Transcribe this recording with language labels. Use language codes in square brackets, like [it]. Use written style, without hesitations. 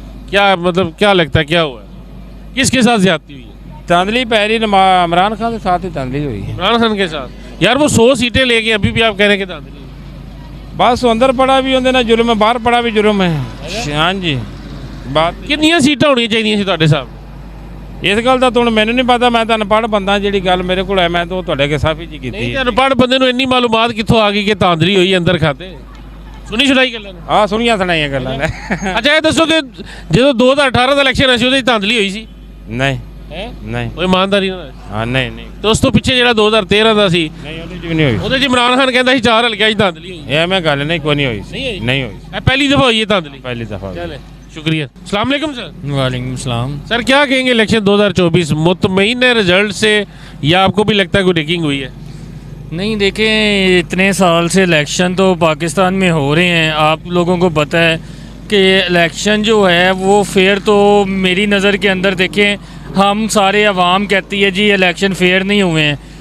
[hi] क्या मतलब क्या लगता है क्या हुआ है, किसके साथ ज्यादती हुई है? धांधली पहली इमरान खान के साथ ही धांधली हुई है। इमरान खान के साथ? यार वो 100 सीटें ले गए, अभी भी आप कह रहे हैं कि धांधली हुई। बस अंदर पड़ा भी होंगे ना जुर्म है, बाहर पड़ा भी जुर्म है। हाँ जी बात कितनी सीटें होनी चाहिए ਤੁਹਾਡੇ साहब? [pa] ਇਸ ਗੱਲ ਦਾ ਤੁਹਾਨੂੰ ਮੈਨੂੰ ਨਹੀਂ ਪਤਾ, ਮੈਂ ਤਾਂ ਅਨਪੜ੍ਹ ਬੰਦਾ, ਜਿਹੜੀ ਗੱਲ ਮੇਰੇ ਕੋਲ ਹੈ ਮੈਂ ਤਾਂ ਤੁਹਾਡੇ ਕੇ ਸਾਫੀ ਜੀ ਕੀਤੀ। ਨਹੀਂ ਅਨਪੜ੍ਹ ਬੰਦੇ ਨੂੰ ਇੰਨੀ ਮਾਲੂਮਾਤ ਕਿੱਥੋਂ ਆ ਗਈ ਕਿ ਧਾਂਧਲੀ ਹੋਈ ਅੰਦਰ ਖਾਤੇ? ਸੁਣੀ ਸੁਣਾਈ ਗੱਲਾਂ ਨੇ? ਹਾਂ ਸੁਣੀਆਂ ਸੁਣਾਈਆਂ ਗੱਲਾਂ ਨੇ। ਅੱਛਾ ਇਹ ਦੱਸੋ ਕਿ ਜਦੋਂ 2018 ਦਾ ਇਲੈਕਸ਼ਨ ਆਇਆ ਸੀ ਉਹਦੇ 'ਚ ਧਾਂਧਲੀ ਹੋਈ ਸੀ? ਨਹੀਂ ਹੈ ਨਹੀਂ ਕੋਈ ਇਮਾਨਦਾਰੀ ਨਾਲ? ਹਾਂ ਨਹੀਂ ਨਹੀਂ ਤੇ ਉਸ ਤੋਂ ਪਿੱਛੇ ਜਿਹੜਾ 2013 ਦਾ ਸੀ ਨਹੀਂ ਉਹਦੇ 'ਚ ਵੀ ਨਹੀਂ ਹੋਈ। ਉਹਦੇ 'ਚ ਇਮਰਾਨ ਖਾਨ ਕਹਿੰਦਾ ਸੀ 4 ਹਲਕਿਆਂ 'ਚ ਧਾਂਧਲੀ ਹੋਈ। ਇਹ ਮੈਂ ਗੱਲ ਨਹੀਂ ਕੋਈ ਨਹੀਂ ਹੋਈ ਨਹੀਂ ਹੋਈ? ਨਹੀਂ ਹੋਈ। ਇਹ ਪਹਿਲੀ ਦਫਾ ਹੋਈ ਹੈ ਧਾਂधली? [hi] पहली दफ़ा। चले शुक्रिया। अस्सलाम वालेकुम सर। वालेकुम सलाम। सर क्या कहेंगे इलेक्शन 2024 मुतमईन है रिजल्ट से, या आपको भी लगता है कोई रिगिंग हुई है? नहीं देखें इतने साल से इलेक्शन तो पाकिस्तान में हो रहे हैं, आप लोगों को पता है कि इलेक्शन जो है वो फेयर तो मेरी नज़र के अंदर देखें हम सारे अवाम कहती है जी इलेक्शन फेयर नहीं हुए हैं।